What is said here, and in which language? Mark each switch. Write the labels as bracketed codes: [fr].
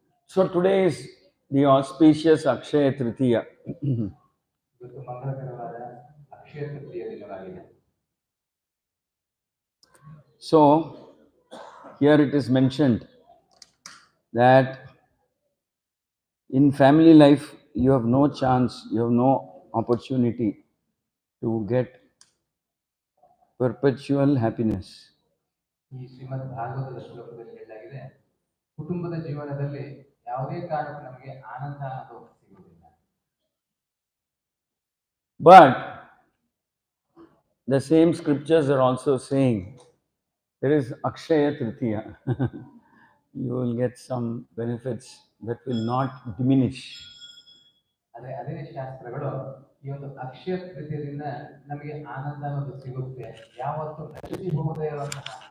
[en] So today is the auspicious Akshaya Tritiya. [kn] ಇವತ್ತು ಮಂಗಳಕರವಾದ ಅಕ್ಷಯ ತೃತೀಯ ದಿನವಾಗಿದೆ. [en] So here it is mentioned that in family life you have no chance, you have no opportunity to get perpetual happiness. [kn] ಈ ಶ್ರೀಮದ್ ಭಾಗವತದ ಶ್ಲೋಕದಲ್ಲಿ ಹೇಳಲಾಗಿದೆ, ಕುಟುಂಬದ ಜೀವನದಲ್ಲಿ ಯಾವುದೇ ಕಾರಣಕ್ಕೂ ನಮಗೆ ಆನಂದ ಅನ್ನೋದು ಸಿಗುವುದಿಲ್ಲ. [en] But the same scriptures are also saying there is Akshaya Tritiya. You will get some benefits that will not diminish. [kn] ಅದೇ ಶಾಸ್ತ್ರಗಳು ಈ ಒಂದು ಅಕ್ಷಯ ತೃತೀಯದಿಂದ ನಮಗೆ ಆನಂದ ಅನ್ನೋದು ಸಿಗುತ್ತೆ, ಯಾವತ್ತೂ ನಶಿಸಿ ಹೋಗದೇ ಇರುವಂತಹ.